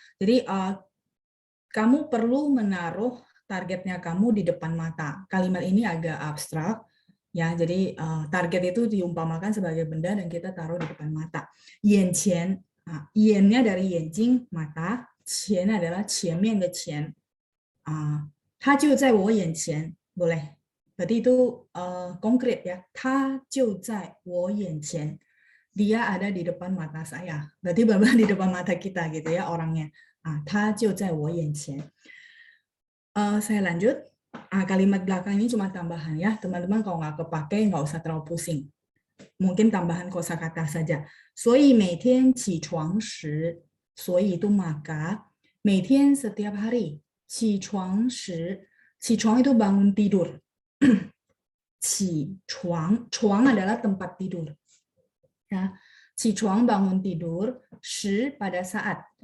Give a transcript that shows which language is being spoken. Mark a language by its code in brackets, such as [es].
[id] Jadi kamu perlu menaruh targetnya kamu di depan mata. Kalimat ini agak abstrak ya. Jadi target itu diumpamakan sebagai benda dan kita taruh di depan mata. Yanqian, yan-nya dari yanjing mata, qian adalah [zh] 前面的前. 它就在我眼前, [id] boleh. Berarti itu konkret ya. [zh] 它就在我眼前. [id] Dia ada di depan mata saya. Berarti benar-benar di depan mata kita gitu ya orangnya. [zh] 他就在我眼前. [id] Saya lanjut. Kalimat belakang ini cuma tambahan ya. Teman-teman kalau nggak kepake nggak usah terlalu pusing. Mungkin tambahan kosakata saja. 所以每天起床时, 所以 itu maka, 每天 setiap hari, 起床时, 起床 itu bangun tidur. 起床, 床 adalah tempat tidur. Ya, 起床 bangun tidur, 时 pada saat.